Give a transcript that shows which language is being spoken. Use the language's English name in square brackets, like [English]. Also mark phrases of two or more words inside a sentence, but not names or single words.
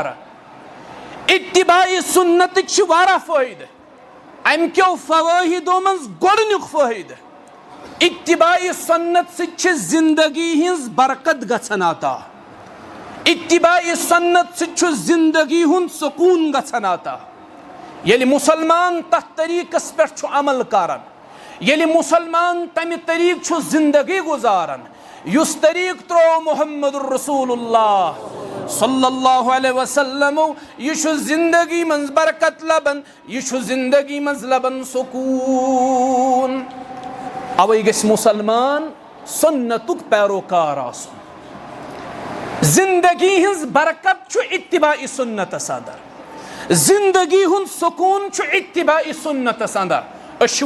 [Kashmiri] इत्तिबाई सुन्नतक वारा फ़ायदे अम क्यों फ़वाहिदो मज गोडनुक फ़ायदे इत्तिबाई सुन्नत सच जिंदगी हिंज बरकत गछन आता। इत्तिबाई सुन्नत सच जिंदगी हुंद सुकून गछन आता। येलि मुसलमान तथ तरीकस पे अमल करन येलि मुसलमान तमि तरीक जिंदगी गुजारन युस तरीक त्रो [Arabic] محمد رسول الله صلى الله عليه وسلم [Kashmiri] यह जिंदगी मंज बरकत लबन यह जिंदगी मंज लबन सुकून। अवै गस मुसलमान सुन्नतुक पैरोकार आसन। जिंदगी हिंज बरकत इत्तिबाई सुन्नतस अंदर जिंदगी हुंद सुकून इत्तिबाई सुन्नतस अंदर।